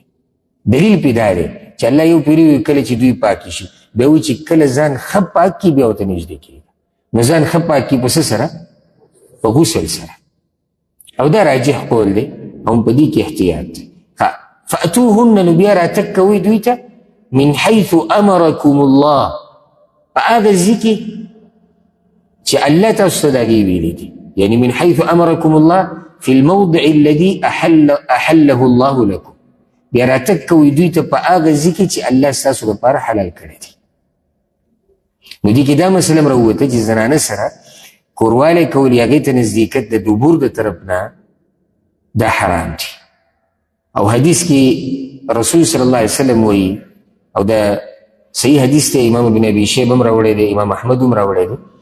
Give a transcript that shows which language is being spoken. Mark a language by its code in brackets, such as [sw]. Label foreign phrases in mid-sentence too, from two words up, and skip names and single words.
[ps] دلیل پې دا دی چې الله یو پیري وي کله چې دوی پاکې شي، بیا وایي چې کله ځان ښه پاک کړي بیا ورته نږدې کېږي. نو ځان ښه پاک کړي په څه سره؟ په غسل سره. او دا راجح قول دی او په دې کې احتیاط دی. فأتوهن، نو بیا راتګ کوئ دوی ته [ar] من حيث أمركم الله، [ps] په هغه ځای کې چې الله تاسو ته د هغې ویلي دي. [ar] یعنی من حيث أمركم الله في الموضع الذي أحله الله لكم، [ps] بیا راتګ کوئ دوی ته په هغه ځای کې چې الله ستاسو لپاره حلال کړی دی. نو دې کې دا مسله هم راووته چې زنانه سره کوروالی کول یا هغې ته نزدېکت د دبور د طرف نه دا حرام دی. او حدیث کې رسول [ar] صلی الله علیه وسلم [ps] وایي، او دا صحیح حدیث دی، امام ابن ابي شیبه هم راوړی دی، امام احمد هم راوړی دی.